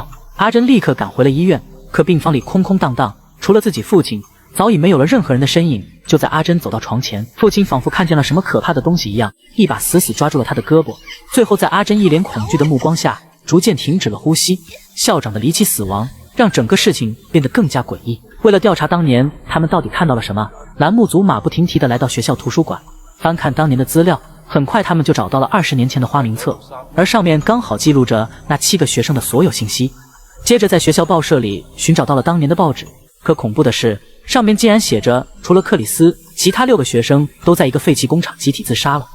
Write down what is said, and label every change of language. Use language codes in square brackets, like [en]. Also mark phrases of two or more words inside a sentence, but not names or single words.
[zh] 阿珍立刻趕回了醫院，可病房裡空空蕩蕩，除了自己父親，早已沒有了任何人的身影。就在阿珍走到床前，父親仿佛看見了什麼可怕的東西一樣，一把死死抓住了他的胳膊，最後在阿珍一臉恐懼的目光下，逐漸停止了呼吸。校長的離奇死亡讓整個事情變得更加詭異。為了調查當年他們到底看到了什麼，欄目組馬不停蹄地來到學校圖書館，翻看當年的資料。很快他們就找到了20年前的花名冊，而上面剛好記錄着那7個學生的所有信息。接着在學校報社裡尋找到了當年的報紙，可恐怖的是，上面竟然寫着除了克里斯，其他6個學生都在一個廢棄工廠集體自殺了。